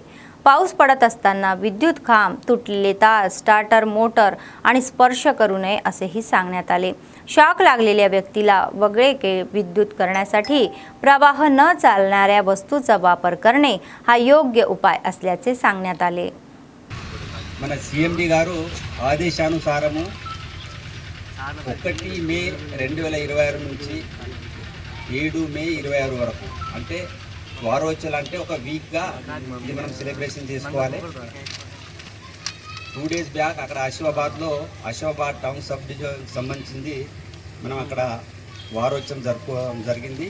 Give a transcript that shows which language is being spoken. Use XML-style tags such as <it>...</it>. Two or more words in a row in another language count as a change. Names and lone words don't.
<mr>पाऊस पडत असताना विद्युत खांब, तुटलेले तार, स्टार्टर मोटर आणि स्पर्श करू नये असेही सांगण्यात आले। शॉक लागलेल्या व्यक्तीला वगळे विद्युत करण्यासाठी प्रवाह न चालणाऱ्या वस्तूचा वापर करणे हा योग्य उपाय असल्याचे सांगण्यात आले।</mr> <te>మన సిఎండి గారు ఆదేశానుసారము 1 మే 2026 నుంచి 7 మే 26 వరకు అంటే వారోత్సవాలు అంటే ఒక వీక్గా ఇది మనం సెలబ్రేషన్ చేసుకోవాలి। 2</te> <en>days back</en> <te>అక్కడ ఆసిఫాబాద్</te> <en>town sub division</en> <te>సంబంధించింది మనం అక్కడ వారోత్సవం జరిగింది।</te>